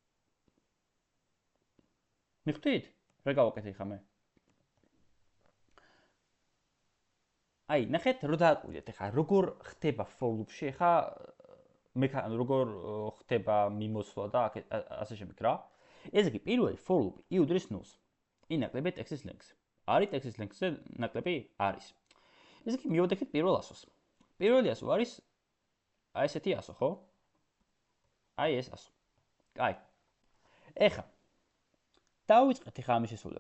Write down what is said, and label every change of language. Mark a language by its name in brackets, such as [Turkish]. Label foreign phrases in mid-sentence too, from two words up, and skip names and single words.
[Georgian] მიხვდით? რა გავაკეთე ხა მე? აი, ნახეთ, რო დააკვირდეთ ახლა, როგორ ხდება [English] for loop-ში, [Georgian] ახლა როგორ ხდება მიმოსვლა და ასე შემდეგ რა. ესე იგი, პირველი [English] for loop [Georgian] i უდრის 0-ს. i ნაკლებია ტექსტის length-ზე. არის ტექსტის length-ზე ნაკლები? არის. ესე იგი, მივოდექით პირველ ასოს. პირველი ასო არის აი ესეთი ასო, ხო? აი ეს ასო. კაი. ეხლა დავიწყეთ ახლა ამის შესრულება.